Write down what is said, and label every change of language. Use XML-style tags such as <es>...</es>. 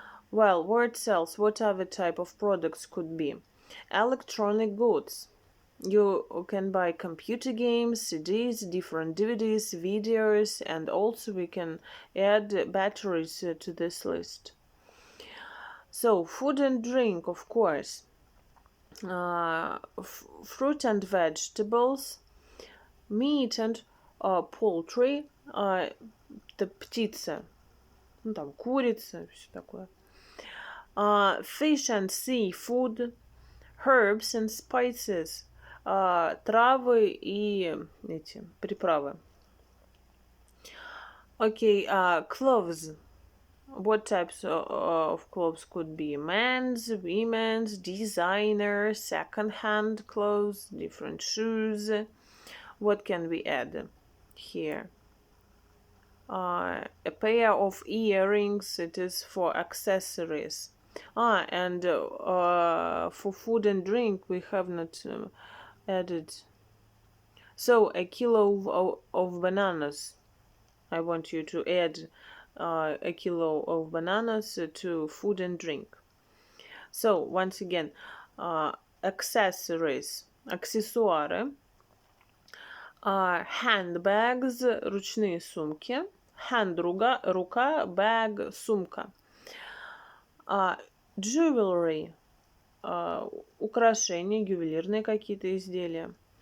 <en>Well, word cells, what other type of products could be? Electronic goods. You can buy computer games, CDs, different DVDs, videos, and also we can add batteries to this list. So, food and drink, of course. Fruit and vegetables, meat and poultry,</en> <ru>это птица, ну там курица, все такое.</ru> <en>Fish and seafood, herbs and spices,</en> <ru>травы и эти приправы.</ru> <en>Okay, clothes. What types of clothes could be? Men's, women's, designer, second-hand clothes, different shoes. What can we add here? A pair of earrings, it is for accessories. And for food and drink, we have not added. So, a kilo of bananas. I want you to add a kilo of bananas to food and drink. So, once again, accessories,</en> <ru>аксессуары,</ru> <en>handbags,</en> <ru>ручные сумки,</ru> <en>hand,</en> <ru>рука,</ru> <en>bag,</en> <ru>сумка.</ru> <en>Jewelry,</en> <ru>украшения, ювелирные какие-то изделия.</ru>